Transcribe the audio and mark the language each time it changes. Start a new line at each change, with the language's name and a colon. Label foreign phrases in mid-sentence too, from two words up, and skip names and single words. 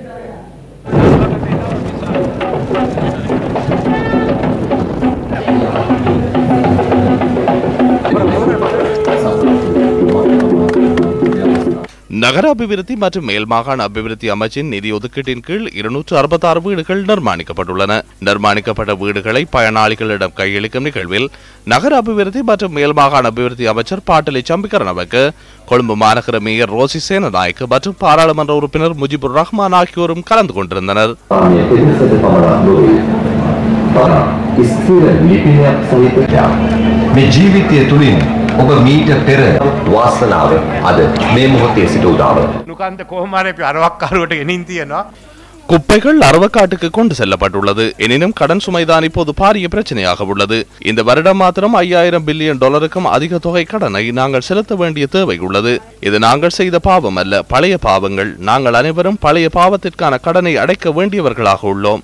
Tamil: நகர அபிவிருத்தி மற்றும் மேல் மாகாண அபிவிருத்தி அமைச்சின் நிதி ஒதுக்கீட்டின் கீழ் 266 வீடுகள் நிர்மாணிக்கப்பட்டுள்ளன. நிர்மாணிக்கப்பட்ட வீடுகளை பயனாளிகளிடம் கையளிக்கும் நிகழ்வில் நகர அபிவிருத்தி மற்றும் மேல் மாகாண அபிவிருத்தி அமைச்சர் பாட்டலி சம்பிக்கரணவுக்கு கொழும்பு மாநகர மேயர் ரோசி சேனநாயக்கு மற்றும் பாராளுமன்ற உறுப்பினர் முஜிபுர் ரஹ்மான் ஆகியோரும் கலந்து கொண்டிருந்தனர்.
Sinhala: ඔබ මීට පෙර වාසනාව අද මේ මොහොතේ සිට උදාව. නුකන්ද කොහොම හරි අපි අරවක්කාරුවට ගෙනින් තියනවා.
Tamil: குப்பைகள் அரவக்காட்டுக்கு கொண்டு செல்லப்பட்டுள்ளது. எனினும் கடன் சுமைதான் இப்போது பாரிய பிரச்சனையாக உள்ளது. இந்த வருடம் மாத்திரம் 5000 பில்லியன் டாலருக்கும் அதிக தொகை கடனை நாங்கள் செலுத்த வேண்டிய தேவை உள்ளது. இது நாங்கள் செய்த பாவம் அல்ல, பழைய பாவங்கள். நாங்கள் அனைவரும் பழைய பாவத்திற்கான கடனை அடைக்க வேண்டியவர்களாக உள்ளோம்.